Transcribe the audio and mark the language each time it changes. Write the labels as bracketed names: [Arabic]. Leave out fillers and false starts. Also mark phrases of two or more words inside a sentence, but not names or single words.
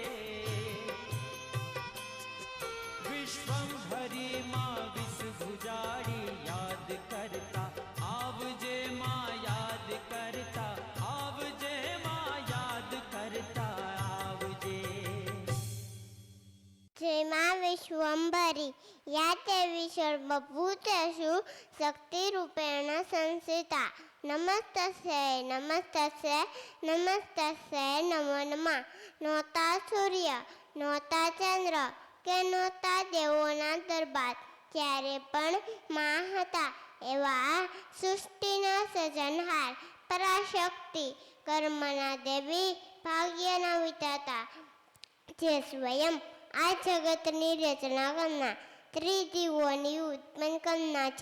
[Gujarati] વિશ્વંભરી માં વિસ ગુજારી યાદ કરતા આવજે માં યાદ કરતા આવજે માં યાદ કરતા આવજે जय मां विश्वम्भरी [Sanskrit] या देवी सर्वभूतेषु शक्तिरूपेण संस्थिता नमस्तस्यै नमस्तस्यै नमस्तस्यै नमो नमः [Gujarati] નોતા સૂર્ય નોતા ચંદ્ર કે નહોતા દેવોના દરબાર ત્યારે પણ માં હતા એવા સૃષ્ટિના સર્જનહાર પરાશક્તિ, કર્મના દેવી, ભાગ્યના વિધાતા, જે સ્વયં આ જગતની રચના કરનાર, ત્રિજીવોની ઉત્પન્ન કરનાર છે.